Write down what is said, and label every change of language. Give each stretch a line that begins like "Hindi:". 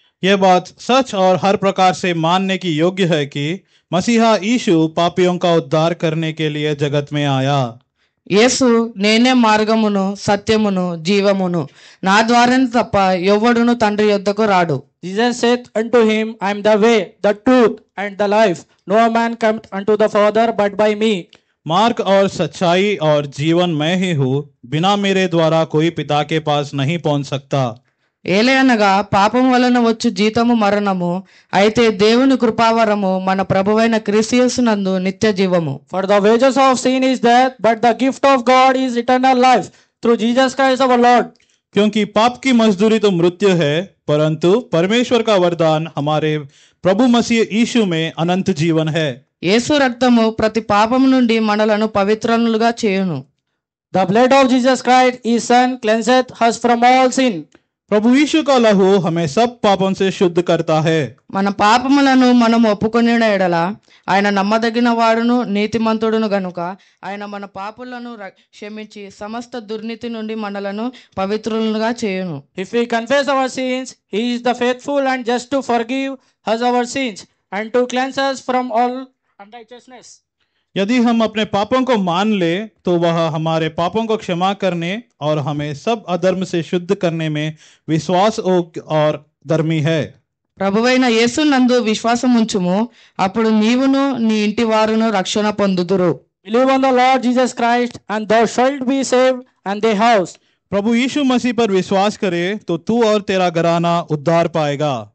Hindi: यह बात सच और हर प्रकार से मानने की योग्य है कि मसीहा यीशु पापियों का उद्धार करने के लिए जगत में आया।
Telugu: యేసు నేనే మార్గమును సత్యమును జీవమును నా ద్వారానే తప్ప ఎవ్వడును తండ్రి యొద్దకు రాడు.
English: Jesus saith unto him, I am the way, the truth, and the life. No man cometh unto the Father but by me.
Hindi: मार्ग और सच्चाई और जीवन मैं ही हूँ, बिना मेरे द्वारा कोई पिता के पास नहीं पहुंच सकता।
Telugu: ఏలయనగా పాపం వలన వచ్చు జీతము మరణము, అయితే దేవుని కృపావరము మన ప్రభువైన క్రీస్తు యేసునందు నిత్య జీవము.
English: For the wages of sin is death, but the gift of God is eternal life through Jesus Christ our Lord.
Hindi: क्योंकि पाप की मजदूरी तो मृत्यु है, परंतु परमेश्वर का वरदान हमारे प्रभु मसीह यीशु में अनंत जीवन है।
Telugu: యేసు రక్తము ప్రతి పాపము నుండి మనలను పవిత్రులుగా చేయును.
English: The blood of Jesus Christ, his Son, cleanseth us from all sin.
Hindi: प्रभु यीशु का लहू हमें सब पापों से शुद्ध करता है।
Telugu: మన పాపములను మనం ఒప్పుకొనిన ఎడల ఆయన నమ్మదగిన వాడును నీతిమంతుడును గనుక ఆయన మన పాపములను క్షమించి సమస్త దుర్నీతి నుండి మనలను పవిత్రులుగా చేయును.
English: If we confess our sins, he is the faithful and just to forgive us our sins and to cleanse us from all unrighteousness.
Hindi: यदि हम अपने पापों को मान ले तो वह हमारे पापों को क्षमा करने और हमें सब अधर्म से शुद्ध करने में विश्वास और धर्मी है।
Telugu: ప్రభువైన యేసునందు విశ్వాసం ఉంచుము, అప్పుడు నీవును నీ ఇంటి వారును రక్షణ పొందుదురు.
English: Believe on the Lord Jesus Christ and thou shalt be saved and thy house.
Hindi: प्रभु यीशु मसीह पर विश्वास करे तो तू और तेरा घराना उद्धार पाएगा।